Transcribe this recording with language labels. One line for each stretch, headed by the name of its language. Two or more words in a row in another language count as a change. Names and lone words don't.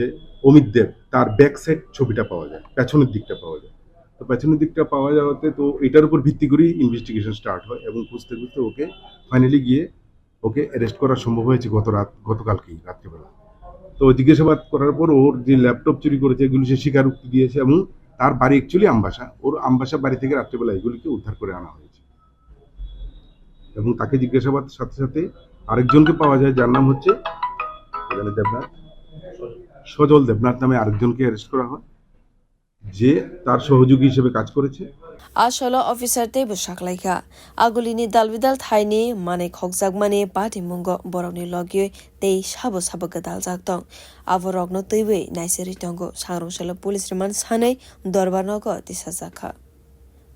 Bangla: অমিত দেব তার
English: back side
Bangla: ছবিটা পাওয়া যায় পেছনের দিকটা পাওয়া যায় তো পেছনের দিকটা পাওয়া যাওয়াতে তো এটার উপর ভিত্তি করেই
English: investigation start
Bangla: হয় এবং খুঁজতে খুঁজতে ওকে ফাইনালি গিয়ে ওকে অ্যারেস্ট করা সম্ভব হয়েছে গতকালকেই রাত্রিবেলা তো জিজ্ঞাসাবাদ করার পর ওর যে ল্যাপটপ চুরি করেছে এগুলি সে স্বীকারোক্তি দিয়েছে এবং তার বাড়ি অ্যাকচুয়ালি আমবাসা ওর আমবাসা বাড়ি থেকে রাত্রিবেলা এগুলিকে উদ্ধার করে আনা হয়েছে এবং তাকে জিজ্ঞাসাবাদের সাথে সাথে আরেকজনকে পাওয়া যায় যার নাম হচ্ছে সজল দেবনাথ নামে আরেকজনকে অ্যারেস্ট করা হয় যে তার সহযোগী হিসেবে কাজ করেছে
Kok Borok: Asolo officer te busaklaika agulini dalbidal thaini mane khokjakmani party mungo borokni logi tei sabo gadal jaktong aborokno tuiwi naiseri tongo Sangrong salo
English: police remand
Kok Borok: sanai dorbar nogo tisajakha.